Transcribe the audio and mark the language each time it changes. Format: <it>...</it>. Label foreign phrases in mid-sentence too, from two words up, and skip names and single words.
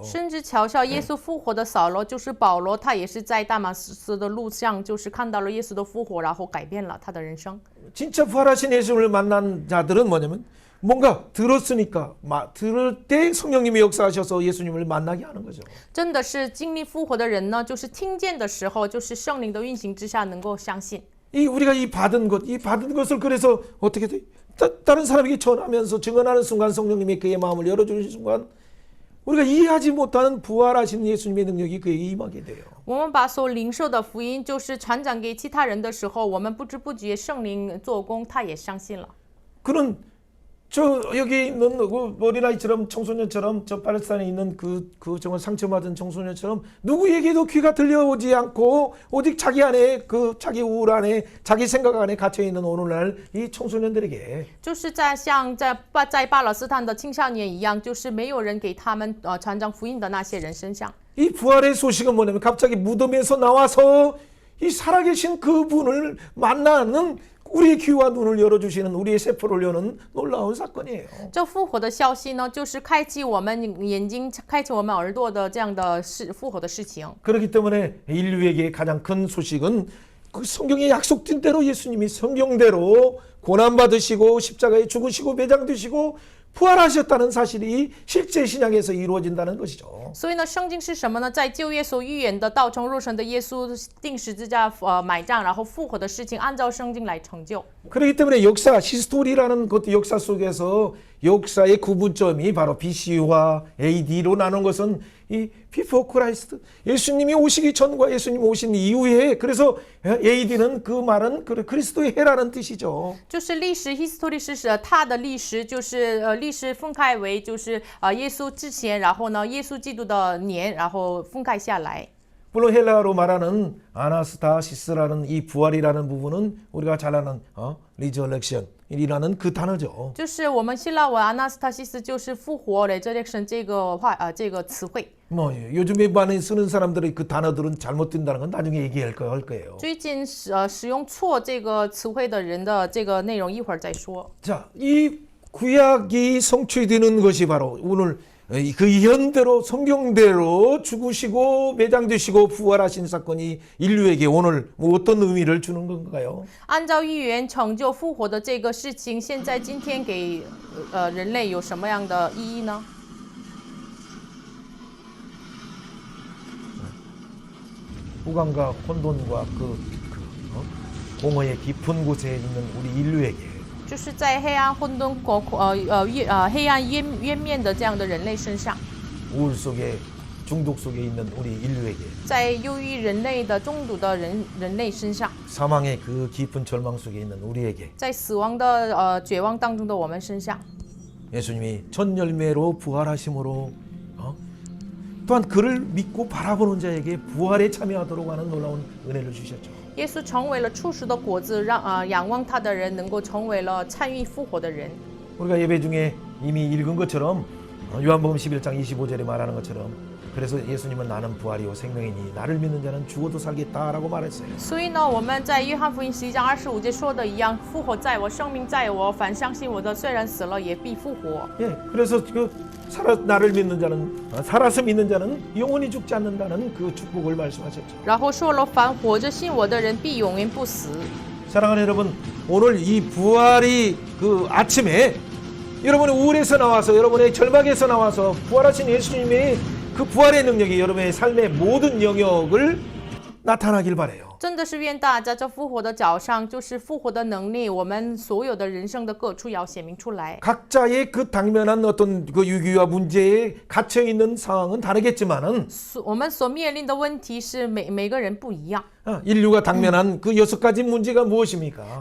<zh>甚至嘲笑耶稣复活的扫罗就是保罗，他也是在大马士革的路上，就是看到了耶稣的复活，然后改变了他的人生。</zh> <ko>진짜 부활하신 예수님을 만난 자들은 뭐냐면 뭔가 들었으니까 들을 때 성령님이 역사하셔서 예수님을 만나게 하는 거죠.</ko> <zh>真的是经历复活的人呢，就是听见的时候，就是圣灵的运行之下能够相信。</zh> <ko>우리가 이 받은 것을 그래서 어떻게 돼? 다른 사람에게 전하면서 증언하는 순간 성령님이 그의 마음을 열어주는 순간 우리가 이해하지 못하는 부활하신 예수님의 능력이 그에게 임하게 돼요.</ko> <zh>我们把所领受的福音就是传讲给其他人的时候，我们不知不觉圣灵做工，他也相信了。</zh> <ko>그는 저 여기 있는 그 어린아이처럼 청소년처럼 저 팔레스타인에 있는 그 정말 상처받은 청소년처럼 누구에게도 귀가 들려오지 않고 오직 자기 안에 그 자기 우울 안에 자기 생각 안에 갇혀 있는 오늘날 이 청소년들에게</ko> <zh>就是像在巴勒斯坦的青少年一样，就是没有人给他们传讲福音的那些人身上。</zh> <ko>이 부활의 소식은 뭐냐면 갑자기 무덤에서 나와서 이 살아계신 그분을 만나는 우리의 귀와 눈을 열어주시는 우리의 세포를 여는 놀라운 사건이에요.</ko> <zh>这复活的消息呢，就是开启我们眼睛、开启我们耳朵的这样的复活的事情。</zh> <ko>그렇기 때문에 인류에게 가장 큰 소식은 그 성경에 약속된 대로 예수님이 성경대로 고난받으시고 십자가에 죽으시고 매장되시고 부활하셨다는 사실이 실제 신약에서 이루어진다는 것이죠.</ko> <zh>所以呢，圣经是什么呢？在旧约所预言的道成肉身的耶稣定十字架、埋葬，然后复活的事情，按照圣经来成就。</zh> <ko>그렇기 때문에 역사, 히스토리라는 것 역사 속에서 역사의 구분점이 바로 BC와 AD로 나눈 것은 이</ko> <en>Before Christ,</en> <ko>예수님이 오시기 전과 예수님 오신 이후에 그래서 AD는 그 말은 그리스도의 해라는 뜻이죠.</ko> <zh>就是历史 history 是它的历史，就是历史分开为就是耶稣之前，然后呢耶稣基督的年，然后分开下来。</zh> <ko>물론 헬라어로 말하는 아나스타시스라는 이 부활이라는 부분은 우리가 잘 아는 resurrection이라는 그 단어죠.</ko> <zh>就是我们希腊文 anastasis 就是复活 resurrection 这个词汇。</zh> <ko>뭐 요즘에 많이 쓰는 사람들의 그 단어들은 잘못된다는 건 나중에 얘기할 거예요.</ko> <zh>最近使用错这个词汇的人的这个内容一会儿再说。</zh> <ko>자, 이 구약이 성취되는 것이 바로 오늘 그 현대로 성경대로 죽으시고 매장되시고 부활하신 사건이 인류에게 오늘 뭐 어떤 의미를 주는 건가요?</ko> <zh>按照预言成就复活的这个事情，现在今天给人类有什么样的意义呢？</zh> <ko>후광과 혼돈과 공허의 깊은 곳에 있는 우리 인류에게</ko> <zh>就是在黑暗混沌黑暗渊面的这样的人类身上，</zh> <ko>우울 속에 중독 속에 있는 우리 인류에게</ko> <zh>在忧郁人类的中毒的人类身上，</zh> <ko>사망의 그 깊은 절망 속에 있는 우리에게</ko> <zh>在死亡的绝望当中的我们身上，</zh> <ko>예수님이 첫 열매로 부활하심으로 또한 그를 믿고 바라보는 자에게 부활에 참여하도록 하는 놀라운 은혜를 주셨죠.</ko> <zh>耶稣成为了初熟的果子，让仰望他的人能够成为了参与复活的人。</zh> <ko>우리가 예배 중에 이미 읽은 것처럼 요한복음 11장 25절에 말하는 것처럼 그래서 예수님은 나는 부활이요 생명이니 나를 믿는 자는 죽어도 살겠다라고 말했어요.</ko> <zh>所以呢，我们在约翰福音11章25节说的一样，复活在我，生命在我，凡相信我的，虽然死了也必复活。</zh> <ko>예, 그래서 나를 믿는 자는 살아서 믿는 자는 영원히 죽지 않는다는 그 축복을 말씀하셨죠.</ko> <zh>然后说了，凡活着信我的人必永远不死。</zh> <ko>사랑하는 여러분, 오늘 이 부활이 그 아침에 여러분의 우울에서 나와서 여러분의 절망에서 나와서 부활하신 예수님의 그 부활의 능력이 여러분의 삶의 모든 영역을 나타나길 바라요.</ko> <zh>真的是愿大家这复活的早上，就是复活的能力，我们所有的人生的各处要显明出来。</zh> <ko>각자의 그 당면한 어떤 그 위기와 문제에 갇혀 있는 상황은 다르겠지만은</ko> <zh>我们所面临的问题是每个人不一样，</zh> <ko>인류가 당면한 그 6가지 문제가 무엇입니까?</ko>